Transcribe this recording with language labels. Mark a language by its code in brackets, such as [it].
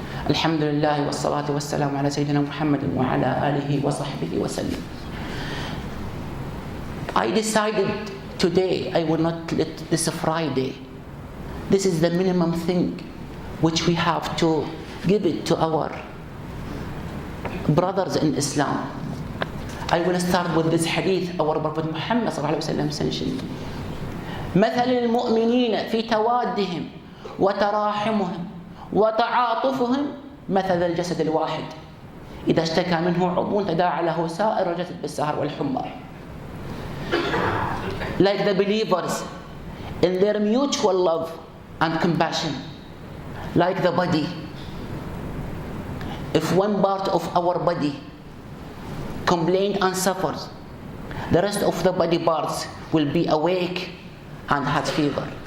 [ar] الحمد لله والصلاة والسلام على سيدنا محمد وعلى آله وصحبه وسلم. [en] I decided today I will not let this Friday. This is the minimum thing which we have to give it to our brothers in Islam. I will start with this hadith our Prophet Muhammad صلى الله عليه وسلم mentioned. [ar] مثل المؤمنين في توادهم وتراحمهم وتعاطفهم مثل الجسد الواحد إذا اشتكى منه عضو تداعى له سائر الجسد بالسهر والحمى. [en] Like the believers in their mutual love and compassion, like the body. If one part of our body complains and suffers, the rest of the body parts will be awake and have fever.